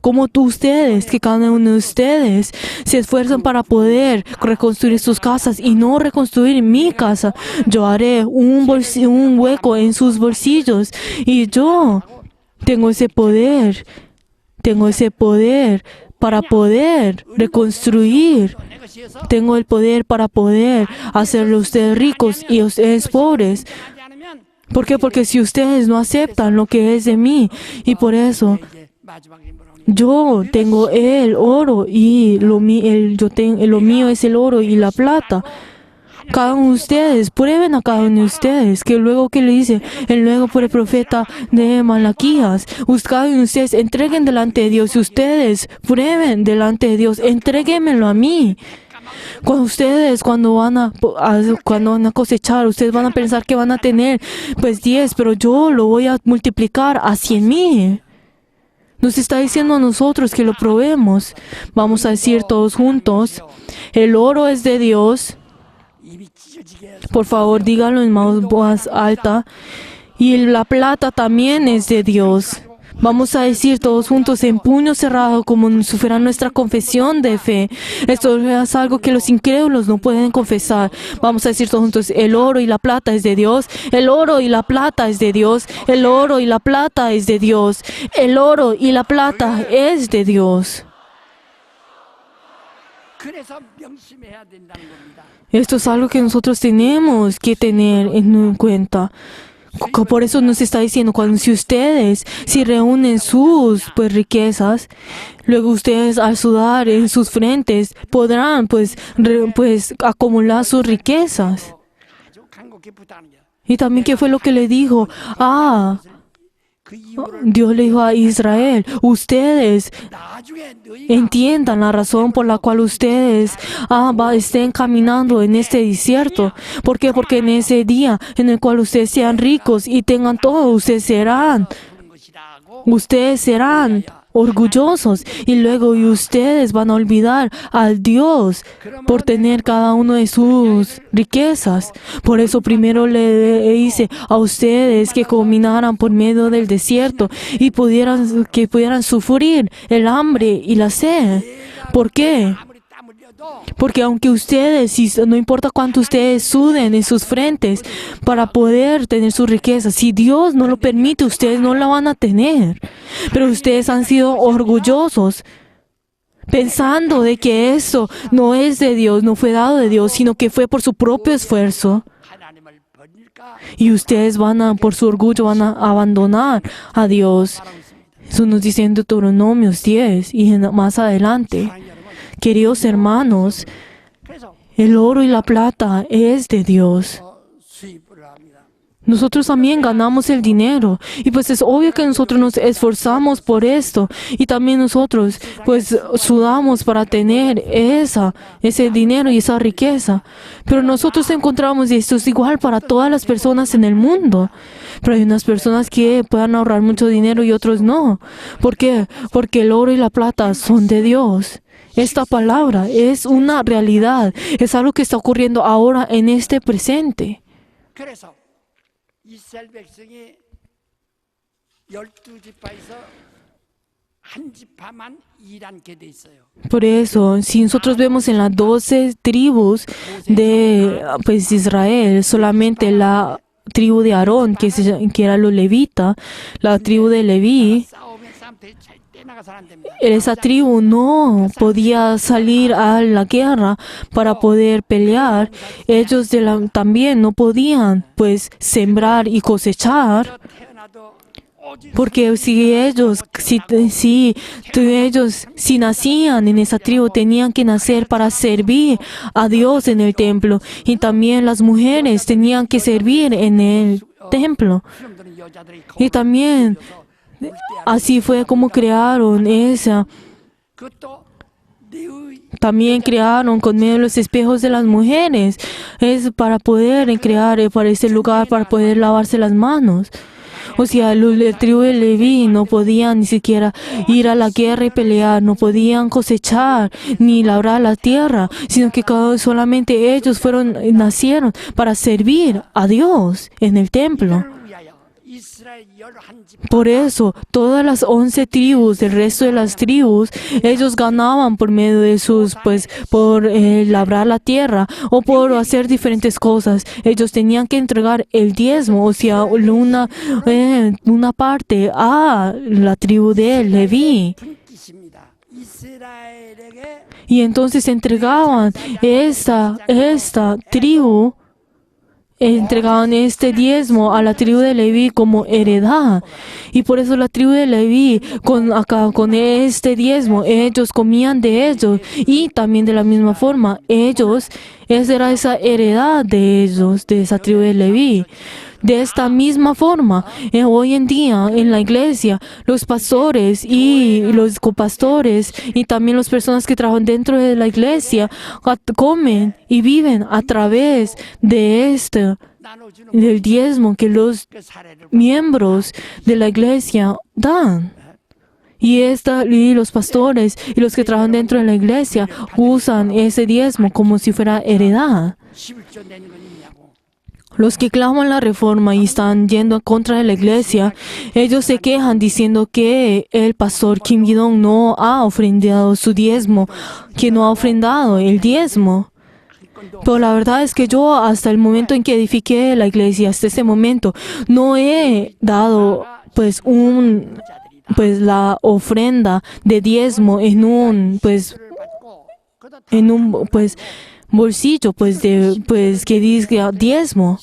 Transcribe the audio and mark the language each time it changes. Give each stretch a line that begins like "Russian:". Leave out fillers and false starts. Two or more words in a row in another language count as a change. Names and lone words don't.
Spanish: Como ustedes, que cada uno de ustedes se esfuerzan para poder reconstruir sus casas y no reconstruir mi casa, yo haré un hueco en sus bolsillos y yo tengo ese poder para poder reconstruir. Tengo el poder para poder hacerlo ustedes ricos y ustedes pobres.
Korean: 하지 않으면
Spanish: ¿Por qué? Porque si ustedes no aceptan lo que es de mí, y por eso
Korean: 이제 마지막에 뭐라고
Spanish: yo tengo el oro y lo mío es el oro y la plata. Cada uno de ustedes, prueben a cada uno de ustedes, que luego que le dice, luego por el profeta de Malaquías, cada uno de ustedes entreguen delante de Dios y ustedes prueben delante de Dios, entréguenmelo a mí. Cuando van a cosechar, ustedes van a pensar que van a tener pues 10, pero yo lo voy a multiplicar a 100,000. Nos está diciendo a nosotros que lo probemos. Vamos a decir todos juntos, el oro es de Dios.
Korean: 입이 찢어지게
Spanish: Por favor, díganlo en voz alta. Y la plata también es de Dios. Vamos a decir todos juntos en puño cerrado como si fuera nuestra confesión de fe. Esto es algo que los incrédulos no pueden confesar. Vamos a decir todos juntos, el oro y la plata es de Dios. El oro y la plata es de Dios. El oro y la plata es de Dios. El oro y la plata es de Dios.
Korean: 그래서 명심해야 된다는 겁니다.
Spanish: Esto es algo que nosotros tenemos que tener en cuenta. Por eso nos está diciendo, si ustedes reúnen sus pues riquezas, luego ustedes al sudar en sus frentes podrán pues acumular sus riquezas.
Korean: 아주 간곡히 부탁하는 게
Spanish: Y también, ¿qué fue lo que le dijo?
Korean: 그 이유를
Spanish: Dios le dijo a Israel, ustedes
Korean: 나중에 너희가
Spanish: entiendan la razón por la cual ustedes estén caminando en este desierto. ¿Por qué? Porque en ese día en el cual ustedes sean ricos y tengan todo, ustedes serán
Korean: 부는 것이라고
Spanish: Ustedes serán orgullosos y luego ustedes van a olvidar al Dios por tener cada uno de sus riquezas. Por eso primero le hice a ustedes que caminaran por medio del desierto y que pudieran sufrir el hambre y la sed. ¿Por qué?
Korean: 아무리 땀 흘려도
Spanish: Porque aunque ustedes, no importa cuánto ustedes suden en sus frentes para poder tener sus riquezas, si Dios no lo permite, ustedes no la van a tener. Pero ustedes han sido orgullosos, pensando de que eso no es de Dios, no fue dado de Dios, sino que fue por su propio esfuerzo.
Korean: 하나님을 버릴까
Spanish: Y ustedes por su orgullo, van a abandonar a Dios.
Korean: 말하고 있습니다.
Spanish: Eso nos dice en Deuteronomios 10 y más adelante.
Korean: 사랑하는 여러분,
Spanish: Queridos hermanos,
Korean: 그래서
Spanish: el oro y la plata es de Dios.
Korean: 수입을 합니다.
Spanish: Nosotros también ganamos el dinero y pues es obvio que nosotros nos esforzamos por esto y también nosotros pues sudamos para tener ese dinero y esa riqueza. Pero nosotros encontramos y esto es igual para todas las personas en el mundo. Pero hay unas personas que puedan ahorrar mucho dinero y otros no. ¿Por qué? Porque el oro y la plata son de Dios. Esta palabra es una realidad, es algo que está ocurriendo ahora en este presente.
Korean: 그래서 이스라엘 백성이 12지파에서 한 지파만 일하게 돼 있어요.
Spanish: Por eso, si nosotros vemos en las 12 tribus de pues, Israel, solamente la tribu de Aarón, que era los levitas, la tribu de Leví,
Korean: 싸우면 싸움터에 절대 나가서 안 됩니다.
Spanish: esa tribu no podía salir a la guerra para poder pelear. Ellos también no podían pues sembrar y cosechar.
Korean: 태어나도 오직
Spanish: Porque si nacían en esa tribu, tenían que nacer para servir a Dios en el templo. Y también las mujeres tenían que servir en el templo.
Korean: 수령되는 여자들이
Spanish: Y también así fue como crearon esa.
Korean: 그것도 내의
Spanish: También crearon con medio de los espejos de las mujeres. Es para poder crear para ese lugar, para poder lavarse las manos. O sea, la tribu de Leví no podían ni siquiera ir a la guerra y pelear, no podían cosechar ni labrar la tierra, sino que solamente ellos nacieron para servir a Dios en el templo.
Korean: 이를 위하여 이스라엘 11지파
Spanish: Por eso, todas las 11 tribus, el resto de las tribus, ellos ganaban por medio de por labrar la tierra o por hacer diferentes cosas. Ellos tenían que entregar el diezmo, o sea, una parte a la tribu de Leví.
Korean: 분깃입니다. 이스라엘에게
Spanish: Y entonces entregaban esta tribu, entregaban este diezmo a la tribu de Leví como heredad. Y por eso la tribu de Leví, con este diezmo, ellos comían de ellos. Y también de la misma forma, esa era esa heredad de ellos, de esa tribu de Leví. De esta misma forma, hoy en día en la iglesia, los pastores y los copastores y también las personas que trabajan dentro de la iglesia comen y viven a través de
Korean: 나눠주는
Spanish: del diezmo que los
Korean: 그 사례를
Spanish: miembros de la iglesia dan. Y los pastores y los que trabajan dentro de la iglesia usan ese diezmo como si fuera heredad.
Korean: 11조 내는 건 있냐고.
Spanish: Los que claman la reforma y están yendo en contra de la iglesia, ellos se quejan diciendo que el pastor Kim Gi-dong no ha ofrendado su diezmo, que no ha ofrendado el diezmo. Pero la verdad es que yo hasta el momento en que edifiqué la iglesia, hasta ese momento, no he dado la ofrenda de diezmo en un bolsillo que diga diezmo.